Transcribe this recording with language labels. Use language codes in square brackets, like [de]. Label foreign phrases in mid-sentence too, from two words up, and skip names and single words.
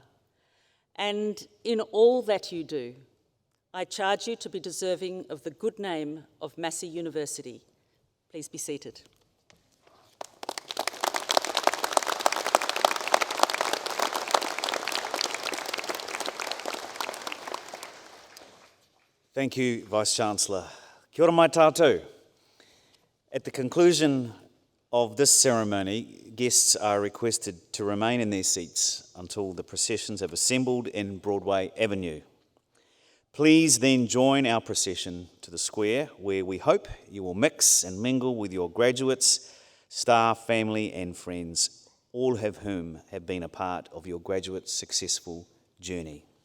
[en] And in all that you do, I charge you to be deserving of the good name of Massey University. Please be seated. Thank you, Vice-Chancellor. [mi] Kia ora mai tātou. [en] At the conclusion of this ceremony, guests are requested to remain in their seats until the processions have assembled in Broadway Avenue. Please then join our procession to the square, where we hope you will mix and mingle with your graduates, staff, family and friends, all of whom have been a part of your graduate successful journey.